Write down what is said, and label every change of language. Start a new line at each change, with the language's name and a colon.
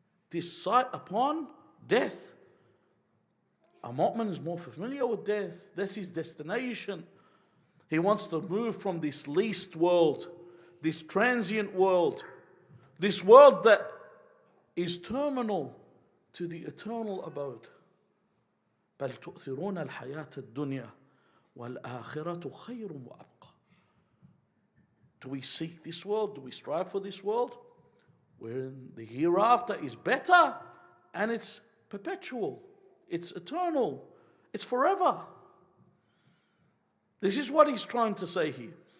English: Decide upon death. A mu'min is more familiar with death. That's his destination. He wants to move from this least world, this transient world, this world that is terminal, to the eternal abode.
Arabic: بل تؤثرون الحياة الدنيا والآخرة خير وأبقى.
English: Do we seek this world? Do we strive for this world? Wherein the hereafter is better and it's perpetual. It's eternal. It's forever. This is what he's trying to say here.